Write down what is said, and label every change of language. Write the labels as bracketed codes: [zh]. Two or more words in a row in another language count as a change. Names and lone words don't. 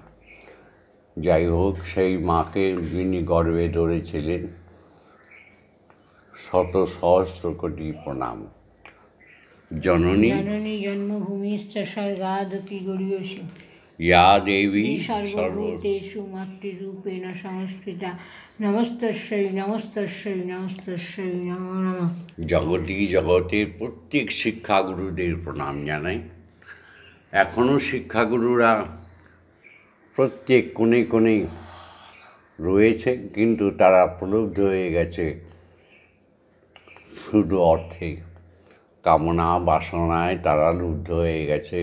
[bn] যাই হোক, সেই মাকে যিনি গর্ভে ধরেছিলেন, শত সহস্র কোটি প্রণাম। [sa] জননী জননী জন্মভূমিশ্চ স্বর্গাদপি গরীয়সী, ইয়া দেবী সর্বভূতেষু মাতৃরূপেণ সংস্থিতা, নমস্তস্যৈ নমস্তস্যৈ নমস্তস্যৈ নমো নমঃ। [bn] জগতের প্রত্যেক শিক্ষাগুরুদের প্রণাম জানাই। এখনও শিক্ষাগুরুরা প্রত্যেক কোণে কোণে রয়েছে, কিন্তু তারা প্রলুব্ধ হয়ে গেছে শুধু অর্থে, কামনা বাসনায় তারা লুব্ধ হয়ে গেছে।